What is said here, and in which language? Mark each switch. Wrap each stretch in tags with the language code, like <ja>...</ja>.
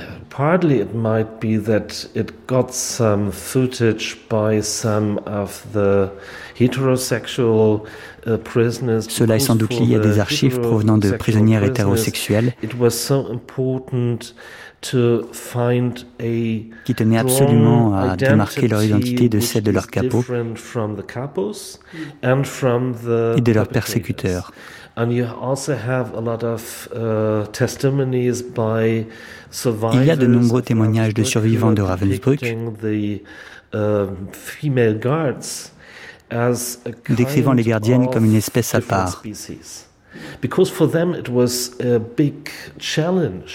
<en>Partly it might be that it got some footage by some of the heterosexual prisoners.</en> <fr>Cela est sans doute lié à des archives provenant de prisonnières hétérosexuelles.</fr> <en>It was so important to find a</en> <fr>qui tenait absolument à démarquer leur identité de celle de leur capot</fr> <en>from the capos and from the</en> <fr>et de leurs persécuteurs.</fr> <en>And you also have a lot of testimonies by survivors.</en> <fr>Il y a de nombreux témoignages de survivants de Ravensbrück</fr> <en>female guards as a kind</en> <fr>décrivant les gardiennes comme une espèce à part.</fr> <en>Because for them it was a big challenge.</en>